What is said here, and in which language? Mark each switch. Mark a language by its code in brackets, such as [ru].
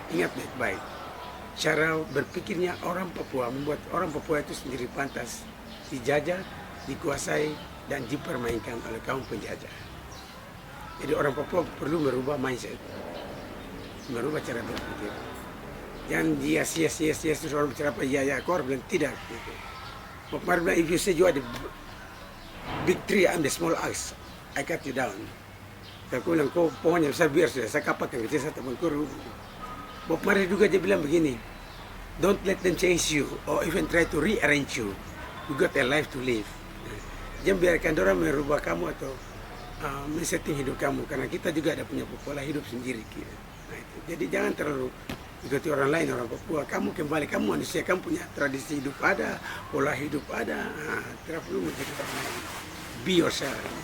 [id] Ingat baik-baik, cara berpikirnya orang Papua membuat orang Papua itu sendiri pantas dijajah, dikuasai dan dipermainkan oleh kaum penjajah. Jadi orang Papua perlu merubah mindset, merubah cara berpikir. Jangan dia sia-sia terus orang bicara apa ya kau bilang tidak. Gitu. Kemarin bilang [en] if you say you are the big tree, I'm the small axe, I cut you down. [id] Aku bilang kau pohonnya besar biar sudah saya kapak yang kecil saya teman kau. [en] Bob Marley [id] juga dia bilang begini, [en] don't let them change you or even try to rearrange you. You got a life to live. [id] Jangan biarkan orang merubah kamu atau men-setting hidup kamu, karena kita juga ada punya pola hidup sendiri. Nah, itu. Jadi jangan terlalu ikuti orang lain, orang Papua. Kamu kembali, kamu manusia, kamu punya tradisi hidup ada, pola hidup ada. Tidak perlu menjadi orang lain. [en] Be yourself.